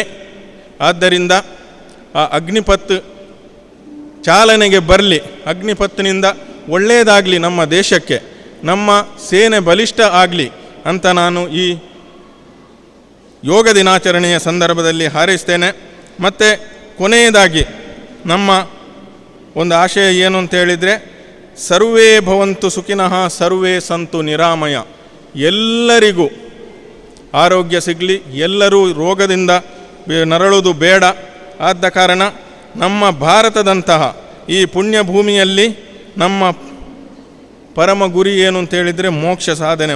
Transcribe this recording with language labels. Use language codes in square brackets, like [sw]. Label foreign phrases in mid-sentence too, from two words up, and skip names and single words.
[kn] ಆದ್ದರಿಂದ ಆ ಅಗ್ನಿಪಥ್ ಚಾಲನೆಗೆ ಬರಲಿ, ಅಗ್ನಿಪಥ್ನಿಂದ ಒಳ್ಳೆಯದಾಗಲಿ ನಮ್ಮ ದೇಶಕ್ಕೆ, ನಮ್ಮ ಸೇನೆ ಬಲಿಷ್ಠ ಆಗಲಿ ಅಂತ ನಾನು ಈ ಯೋಗ ದಿನಾಚರಣೆಯ ಸಂದರ್ಭದಲ್ಲಿ ಹಾರೈಸ್ತೇನೆ. ಮತ್ತು ಕೊನೆಯದಾಗಿ ನಮ್ಮ ಒಂದು ಆಶಯ ಏನು ಅಂತ ಹೇಳಿದರೆ, [sa] ಸರ್ವೇ ಭವಂತು ಸುಖಿನಃ ಸರ್ವೇ ಸಂತು ನಿರಾಮಯ. [kn] ಎಲ್ಲರಿಗೂ ಆರೋಗ್ಯ ಸಿಗಲಿ, ಎಲ್ಲರೂ ರೋಗದಿಂದ ನರಳುವುದು ಬೇಡ. ಆದ ಕಾರಣ ನಮ್ಮ ಭಾರತದಂತಹ ಈ ಪುಣ್ಯ ಭೂಮಿಯಲ್ಲಿ ನಮ್ಮ ಪರಮ ಗುರಿ ಏನು ಅಂತ ಹೇಳಿದರೆ ಮೋಕ್ಷ ಸಾಧನೆ.